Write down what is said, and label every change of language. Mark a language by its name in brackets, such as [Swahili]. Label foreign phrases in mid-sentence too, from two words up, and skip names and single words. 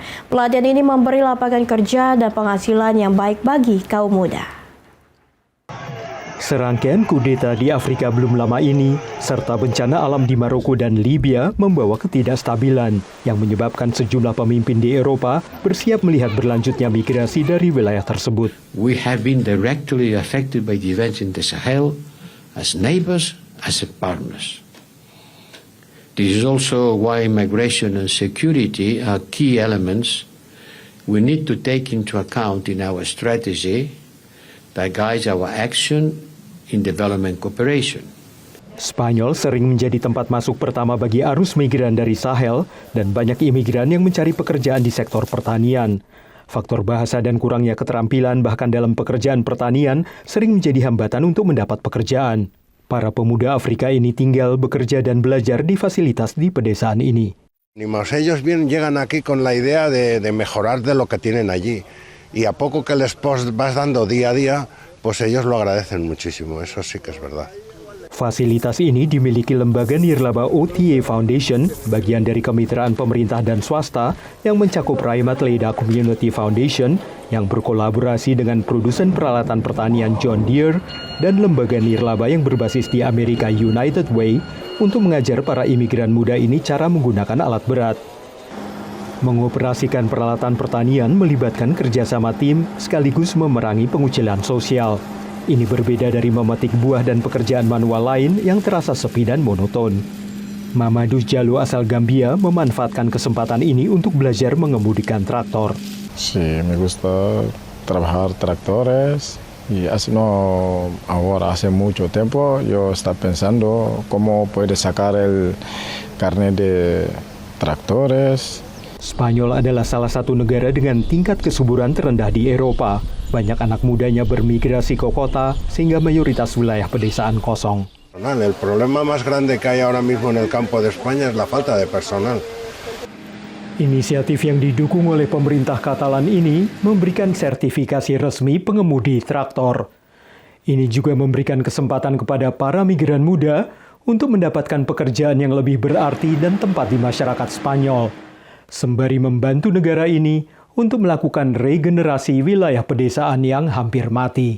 [Indonesian] Pelatihan ini memberi lapangan kerja dan penghasilan yang baik bagi kaum muda. Serangkaian kudeta di Afrika belum lama ini, serta bencana alam di Maroko dan Libya membawa ketidakstabilan yang menyebabkan sejumlah pemimpin di Eropa bersiap melihat berlanjutnya migrasi dari wilayah tersebut. [English] We have been directly affected by the events in the Sahel as neighbors, as partners. This is also why migration and security are key elements we need to take into account in our strategy that guides our action in development cooperation. [Indonesian] Spanyol sering menjadi tempat masuk pertama bagi arus migran dari Sahel dan banyak imigran yang mencari pekerjaan di sektor pertanian. Faktor bahasa dan kurangnya keterampilan bahkan dalam pekerjaan pertanian sering menjadi hambatan untuk mendapat pekerjaan. Para pemuda Afrika ini tinggal, bekerja dan belajar di fasilitas di pedesaan ini. [Spanish] Ellos llegan aquí con la idea de mejorar de lo que tienen allí. Y a poco que les vas dando día a día, pues ellos lo agradecen muchísimo, eso sí que es verdad. [Indonesian] Fasilitas ini dimiliki lembaga nirlaba OTA Foundation, bagian dari kemitraan pemerintah dan swasta yang mencakup Raimat Leda Community Foundation yang berkolaborasi dengan produsen peralatan pertanian John Deere dan lembaga nirlaba yang berbasis di Amerika United Way untuk mengajar para imigran muda ini cara menggunakan alat berat. Mengoperasikan peralatan pertanian melibatkan kerjasama tim sekaligus memerangi pengucilan sosial. Ini berbeda dari memetik buah dan pekerjaan manual lain yang terasa sepi dan monoton. Mamadou Jallo asal Gambia memanfaatkan kesempatan ini untuk belajar mengemudikan traktor. [Spanish] Sí, me gusta trabajar tractores y hace mucho tiempo yo estaba pensando cómo puede sacar el carnet de tractores. [Indonesian] Spanyol adalah salah satu negara dengan tingkat kesuburan terendah di Eropa. Banyak anak mudanya bermigrasi ke kota sehingga mayoritas wilayah pedesaan kosong. [Spanish] El problema más grande que hay ahora mismo en el campo de España es la falta de personal. [Indonesian] Inisiatif yang didukung oleh pemerintah Katalan ini memberikan sertifikasi resmi pengemudi traktor. Ini juga memberikan kesempatan kepada para migran muda untuk mendapatkan pekerjaan yang lebih berarti dan tempat di masyarakat Spanyol, sembari membantu negara ini untuk melakukan regenerasi wilayah pedesaan yang hampir mati.